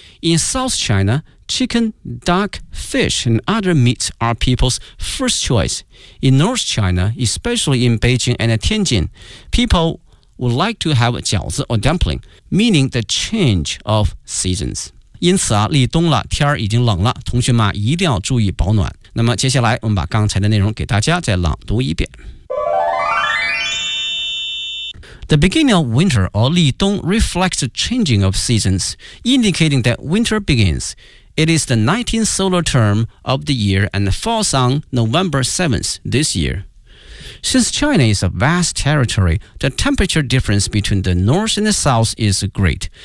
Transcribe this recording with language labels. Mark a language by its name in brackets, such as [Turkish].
[English] In South China, chicken, duck, fish and other meats are people's first choice. In North China, especially in Beijing and Tianjin, people would like to have 饺子 or dumpling, meaning the change of seasons. [Chinese] 因此啊，立冬了，天已经冷了，同学们一定要注意保暖。那么接下来我们把刚才的内容给大家再朗读一遍。 [English] The beginning of winter or 立冬 reflects the changing of seasons, indicating that winter begins. It is the 19th solar term of the year and falls on November 7th this year. Since China is a vast territory, the temperature difference between the north and the south is great.